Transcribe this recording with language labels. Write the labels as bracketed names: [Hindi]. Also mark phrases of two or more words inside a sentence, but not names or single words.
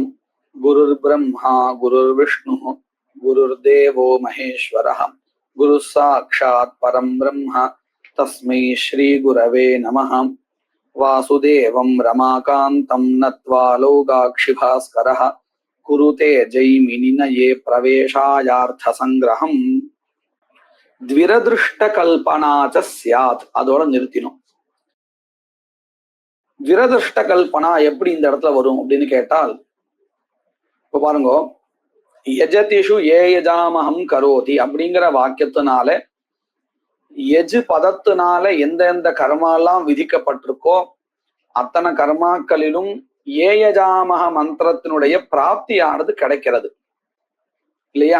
[Sanskrit] गुरुर्ब्रह्मा गुरुर्विष्णुः गुरुर्देवो महेश्वरः गुरुः साक्षात् परं ब्रह्म तस्मै श्री गुरवे नमः। वासुदेवं रमाकान्तं नत्वा लोकाक्षिभास्करः कुरुते जैमिनिनये प्रवेशायार्थसंग्रहम् द्विरदृष्टकल्पना च स्यात्. [Tamil] அதோட நிறுத்தினோம். [Sanskrit] द्विरदृष्ट कल्पना [Tamil] எப்படி இந்த இடத்துல வரும் அப்படின்னு கேட்டால், இப்ப பாருங்க, [Sanskrit] यजतिषु येयजामहं करोति [Tamil] அப்படிங்கிற வாக்கியத்தினால யஜு பதத்தினால எந்தெந்த கர்மாலாம் விதிக்கப்பட்டிருக்கோ அத்தனை கர்மாக்களிலும் ஏயஜாமக மந்திரத்தினுடைய பிராப்தியானது கிடைக்கிறது இல்லையா?